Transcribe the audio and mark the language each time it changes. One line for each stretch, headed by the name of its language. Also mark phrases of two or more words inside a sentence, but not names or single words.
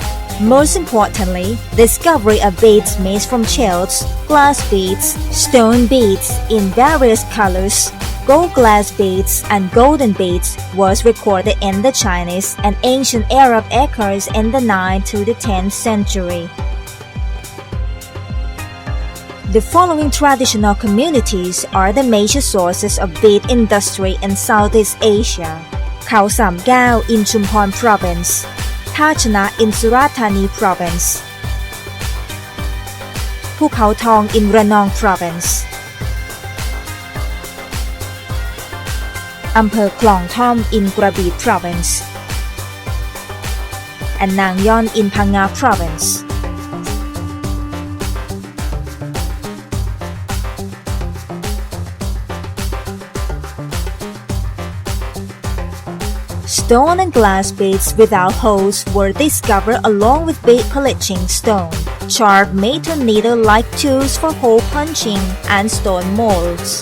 English: Most importantly, discovery of beads made from shells, glass beads, stone beads in various colors, gold glass beads, and golden beads was recorded in the Chinese and ancient Arab echoes in the 9th to the 10th century. The following traditional communities are the major sources of bead industry in Southeast Asia: Khao Sam Gao in Chumphon province, Tha Chana in Surat Thani province, Phu Khao Thong in Ranong province, อำเภอคลองท่อม in Krabi province, and Nang Yon in Phang Nga province. Stone and glass beads without holes were discovered along with bead polishing stone, sharp metal needle-like tools for hole punching, and stone molds.